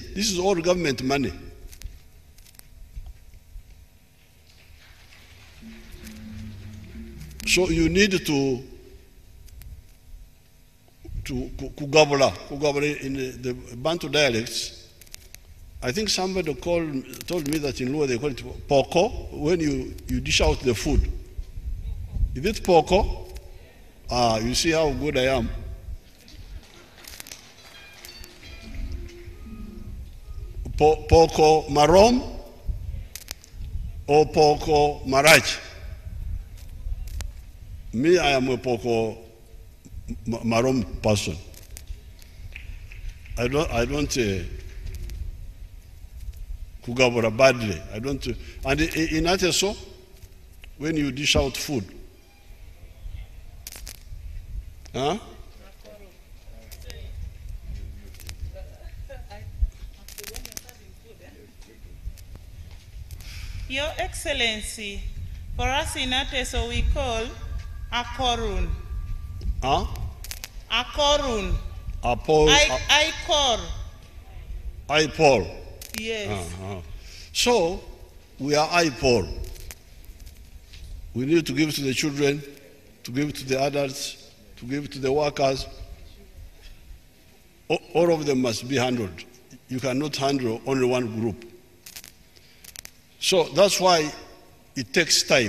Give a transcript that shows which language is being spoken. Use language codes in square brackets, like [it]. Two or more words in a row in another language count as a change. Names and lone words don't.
[en] This is all government money. So you need to Kugabula in the Bantu dialects. I think somebody told me that in Luo they call it poko when you dish out the food. Is it poko? You see how good I am. [ach] Poko marom or poko maraj? [en] Me, I am a [ach] poko marom [en] person. I don't kugabura badly. I don't. And in Ateso, when you dish out food, huh? Your Excellency, for us in Ateso we call Akorun. Huh? Akorun. [teo] Apol. Ipol. [en] Yes. So, we are IPOL. We need to give to the children, to give to the adults, to give to the workers. All of them must be handled. You cannot handle only one group. So that's why it takes time.